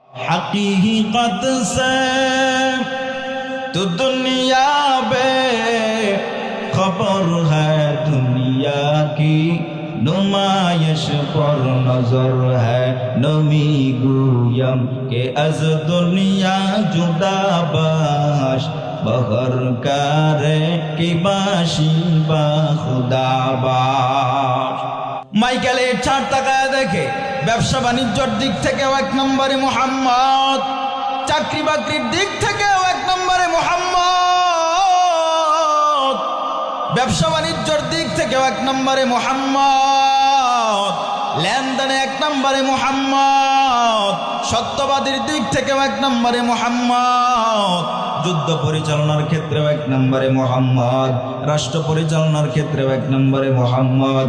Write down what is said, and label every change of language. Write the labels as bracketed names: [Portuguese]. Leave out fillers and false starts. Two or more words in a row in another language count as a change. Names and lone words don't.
[Urdu] حقیقت سے تو دنیا بے خبر ہے دنیا کی نمائش پر نظر ہے [Persian] نمی گویم که از دنیا جدا باش بهر کاری که باشی با خدا باش. [Bangla] মাইকেলের চার টাকায় দেখে ব্যবসা বাণিজ্যের দিক থেকেও এক নম্বরে মুহাম্মদ, চাকরি বাকরির দিক থেকেও এক নম্বরে মুহাম্মদ, ব্যবসা বাণিজ্যের দিক থেকেও এক নম্বরে মুহাম্মদ, লেনদেনে এক নম্বরে মুহাম্মদ, সত্যবাদীর দিক থেকেও এক নম্বরে মুহাম্মদ, যুদ্ধ পরিচালনার ক্ষেত্রেও এক নম্বরে মুহাম্মদ, রাষ্ট্র পরিচালনার ক্ষেত্রেও এক নম্বরে মুহাম্মদ।